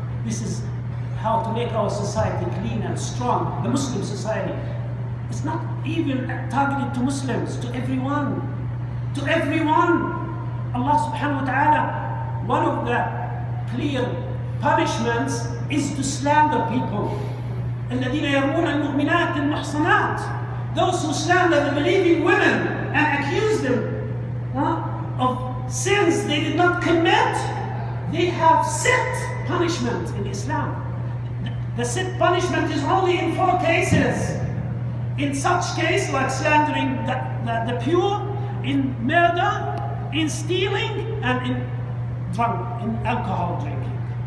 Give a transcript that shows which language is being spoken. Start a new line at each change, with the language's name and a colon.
English: This is how to make our society clean and strong, the Muslim society. It's not even targeted to Muslims, to everyone. To everyone. Allah subhanahu wa ta'ala, one of the clear punishments is to slander people.
Arabic: الذين يرمون المؤمنات المحصنات.
English: Those who slander the believing women and accuse them of sins they did not commit, they have set punishment in Islam. The set punishment is only in 4 cases. In such case, like slandering the pure, in murder, in stealing, and in alcohol drinking.